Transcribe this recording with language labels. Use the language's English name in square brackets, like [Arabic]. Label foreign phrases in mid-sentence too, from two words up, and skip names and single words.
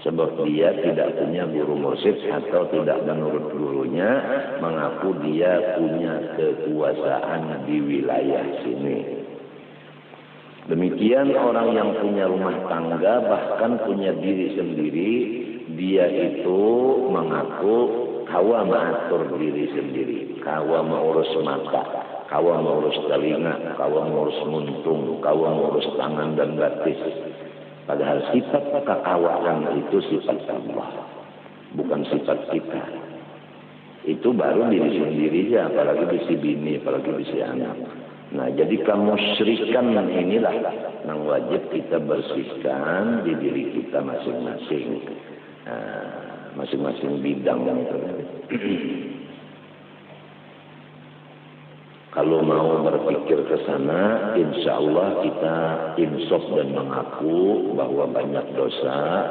[Indonesian] Sebab dia tidak punya guru mursyid atau tidak menurut gurunya mengaku dia punya kekuasaan di wilayah sini. Demikian orang yang punya rumah tangga bahkan punya diri sendiri, dia itu mengaku [Banjar] kawa mengatur [Indonesian] diri sendiri, [Banjar] kawa mengurus [Indonesian] mata, [Banjar] kawa mengurus [Indonesian] telinga, [Banjar] kawa mengurus [Indonesian] muntung, [Banjar] kawa mengurus [Indonesian] tangan dan batis. Padahal sifat kekawasan itu sifat Allah, bukan sifat kita. Itu baru diri sendiri saja, [Banjar] apalagi bisi bini, apalagi bisi anak. [Indonesian] Nah, jadi kemusyrikan inilah yang wajib kita bersihkan di diri kita masing-masing. Masing-masing bidang itu. Kalau mau berpikir ke sana, [Arabic] إن شاء الله [Indonesian] kita insaf dan mengaku bahwa banyak dosa.